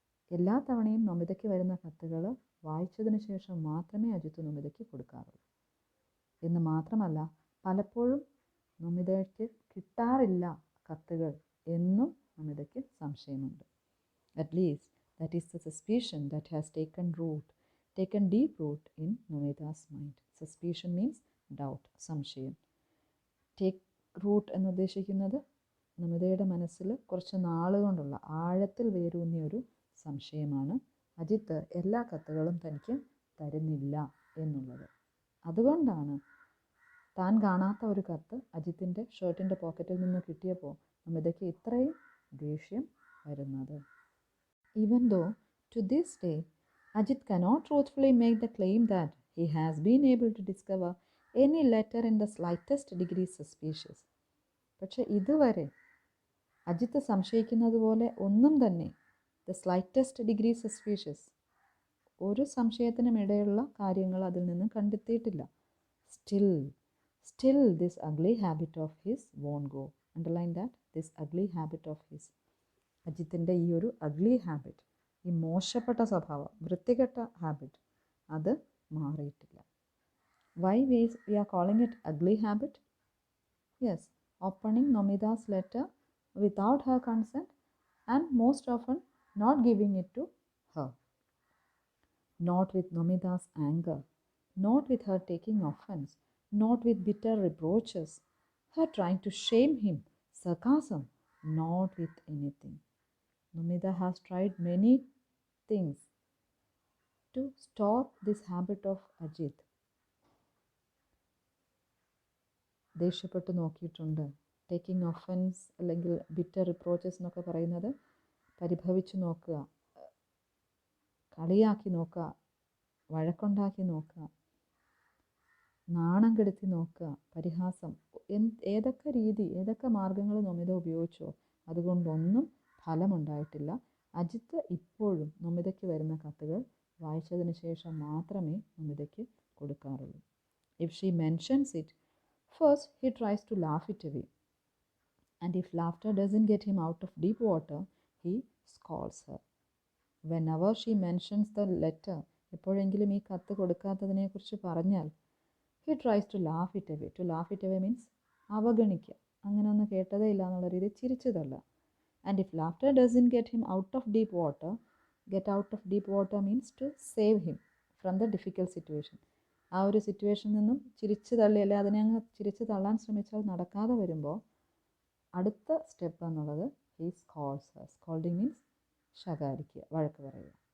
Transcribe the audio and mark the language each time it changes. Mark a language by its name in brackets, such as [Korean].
[Malayalam] എല്ലാ തവണയും നൊമിതയ്ക്ക് വരുന്ന കത്തുകൾ വായിച്ചതിന് ശേഷം മാത്രമേ അജിത്ത് നൊമിതയ്ക്ക് കൊടുക്കാറുള്ളൂ. എന്ന് മാത്രമല്ല, പലപ്പോഴും നൊമിതയ്ക്ക് കിട്ടാറില്ല കത്തുകൾ എന്നും നൊമിതയ്ക്ക് സംശയമുണ്ട്. [English] At least that is the suspicion that has taken deep root in Nomita's mind. Suspicion means doubt, [Malayalam] സംശയം. [English] Take root [Malayalam] എന്ന് ഉദ്ദേശിക്കുന്നത് നൊമിതയുടെ മനസ്സിൽ കുറച്ച് നാളുകൊണ്ടുള്ള ആഴത്തിൽ വേരൂന്നിയ ഒരു സംശയമാണ് അജിത്ത് എല്ലാ കത്തുകളും തനിക്ക് തരുന്നില്ല എന്നുള്ളത്. അതുകൊണ്ടാണ് താൻ കാണാത്ത ഒരു കത്ത് അജിത്തിൻ്റെ ഷർട്ടിൻ്റെ പോക്കറ്റിൽ നിന്ന് കിട്ടിയപ്പോൾ നൊമിതയ്ക്ക് ഇത്രയും ദേഷ്യം വരുന്നത്. [English] Even though to this day Ajit cannot truthfully make the claim that he has been able to discover any letter in the slightest degree suspicious. [Malayalam] പക്ഷെ ഇതുവരെ അജിത്ത് സംശയിക്കുന്നത് പോലെ ഒന്നും തന്നെ [English] the slightest degree suspicious [Malayalam] ഒരു സംശയത്തിനും ഇടയുള്ള കാര്യങ്ങൾ അതിൽ നിന്ന് കണ്ടെത്തിയിട്ടില്ല. [English] Still this ugly habit of his won't go. Underline that. This ugly habit of his. [Malayalam] അജിത്തിൻ്റെ ഈ ഒരു അഗ്ലി ഹാബിറ്റ്, ഈ മോശപ്പെട്ട സ്വഭാവം, വൃത്തികെട്ട ഹാബിറ്റ്, അത് മാറിയിട്ടില്ല. [English] Why we are calling it ugly habit? Yes, opening Nomita's letter without her consent and most often not giving it to her. Not with Nomita's anger, not with her taking offense, not with bitter reproaches, her trying to shame him, sarcasm, not with anything. Nomita has tried many things to stop this habit of Ajit. [Malayalam] ദേഷ്യപ്പെട്ട് നോക്കിയിട്ടുണ്ട്. Taking offence അല്ലെങ്കിൽ bitter റിപ്രോച്ചസ് എന്നൊക്കെ പറയുന്നത് പരിഭവിച്ച് നോക്കുക, കളിയാക്കി നോക്കുക, വഴക്കുണ്ടാക്കി നോക്കുക, നാണം കെടുത്തി നോക്കുക, പരിഹാസം, ഏതൊക്കെ മാർഗങ്ങൾ നൊമിത ഉപയോഗിച്ചോ അതുകൊണ്ടൊന്നും ഫലമുണ്ടായിട്ടില്ല. അജിത്ത് ഇപ്പോഴും നൊമിതയ്ക്ക് വരുന്ന കത്തുകൾ വായിച്ചതിന് ശേഷം മാത്രമേ നൊമിതയ്ക്ക് കൊടുക്കാറുള്ളൂ. [English] If she mentions it, first he tries to laugh it away. And if laughter doesn't get him out of deep water, he scolds her. Whenever she mentions the letter, [Malayalam] എപ്പോഴെങ്കിലും ഈ കത്ത് കൊടുക്കാത്തതിനെക്കുറിച്ച് പറഞ്ഞാൽ, [English] he tries to laugh it away. To laugh it away means [Malayalam] അവഗണിക്കുക, അങ്ങനെ ഒന്നും കേട്ടതേ ഇല്ല എന്നുള്ള രീതിയിൽ ചിരിച്ചു തള്ളുക. [English] And if laughter doesn't get him out of deep water, get out of deep water means to save him from the difficult situation. [Malayalam] ആ ഒരു സിറ്റുവേഷനിൽ നിന്നും ചിരിച്ചു തള്ളി, അല്ലെ അതിനെ അങ്ങ് ചിരിച്ചു തള്ളാൻ ശ്രമിച്ചാൽ നടക്കാതെ വരുമ്പോൾ അടുത്ത സ്റ്റെപ്പ് എന്നുള്ളത് [English] he scolds her. Scolding means [Malayalam] ശകാരിക്കുക, വഴക്ക് പറയുക.